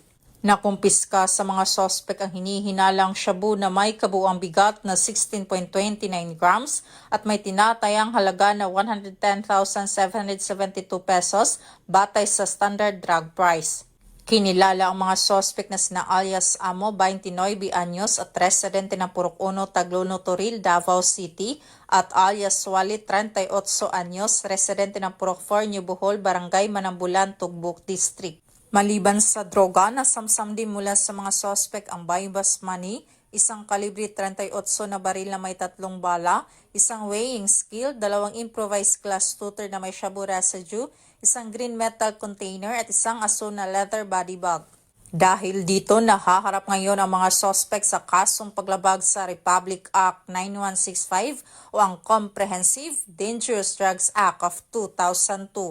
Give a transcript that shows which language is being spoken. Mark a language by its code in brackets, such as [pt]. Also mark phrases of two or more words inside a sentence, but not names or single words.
[tl] Nakumpiska sa mga sospek ang hinihinalang shabu na may kabuuang bigat na 16.29 grams at may tinatayang halaga na 110,772 pesos batay sa [en] standard drug price. [tl] Kinilala ang mga sospek na sina alias Amo, 29 anyos at residente ng Purok 1, Tagluno, Toril, Davao City at alias Walit, 38 anyos, residente ng Purok 4, New Bohol, Barangay Manambulan, Tugbuk District. Maliban sa droga, nasamsam din mula sa mga sospek ang [en] buy-bust money, [tl] isang kalibre 38 na baril na may 3 bala, isang [en] weighing scale, [tl] 2 [en] improvised glass tutor [tl] na may shabu residue, isang [en] green metal container [tl] at isang aso na [en] leather body bag. [tl] Dahil dito, nahaharap ngayon ang mga sospek sa kasong paglabag sa Republic Act 9165 o ang Comprehensive Dangerous Drugs Act of 2002.